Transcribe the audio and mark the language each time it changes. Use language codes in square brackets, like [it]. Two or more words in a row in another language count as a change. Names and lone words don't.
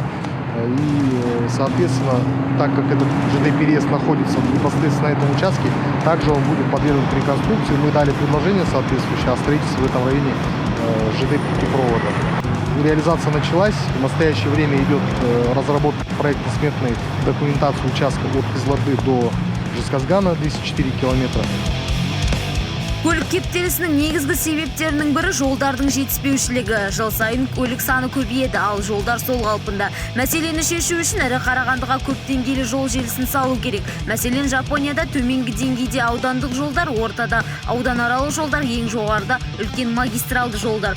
[ru] И, соответственно, так как этот ЖД-переезд находится непосредственно на этом участке, также он будет подвергнут реконструкции. Мы дали предложение соответствующее о строительстве в этом районе ЖД-путепровода. Реализация началась. В настоящее время идет разработка проектно-сметной документации участка от Кызылорды до Жезказгана, 204 километра. [kk] Көлік кептелісінің негізгі себептерінің бірі жолдардың жетіспеушілігі. Жыл сайын көлік саны көбейеді, ал жолдар сол қалпында. Мәселені шешу үшін ірі Қарағандыға көп деңгейлі жол желісін салу керек. Мәселен, Жапонияда төменгі деңгейде аудандық жолдар, ортада ауданаралық жолдар, ең жоғарыда үлкен магистралды жолдар.